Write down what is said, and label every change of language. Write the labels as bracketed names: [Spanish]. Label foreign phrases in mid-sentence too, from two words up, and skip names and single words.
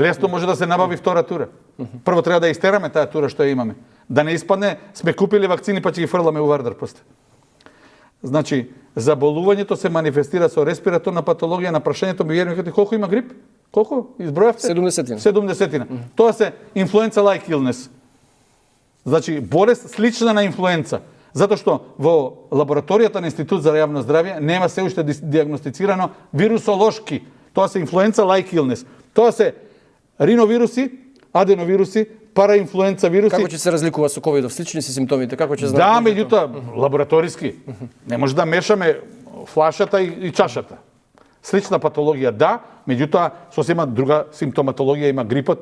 [Macedonian] Лесно може да се набави втора тура. Прво треба да истераме таа тура што ја имаме. Да не испадне сме купили вакцини па ќе ги фрламе у Вардар после. Значи, заболувањето се манифестира со респираторна патологија. На прашањето ми верувате колку има грип? Колку? Избројавте? 70. 70. Тоа се [English] influenza-like illness. [Macedonian] Значи, болест слична на инфлуенца. Затоа што во лабораторијата на Институт за јавно здравје нема се уште диагностицирано вирусолошки. Тоа се [English] influenza-like illness. [Macedonian] Тоа се риновируси, аденовируси, параинфлуенца вируси. Како ќе се разликува со ковидов? Слични се симптомите? Како ќе знаат? Да, меѓутоа, лабораториски. Не може да мешаме флашата и чашата. Слична патологија, да, меѓутоа, сосема друга симптоматологија има грипот.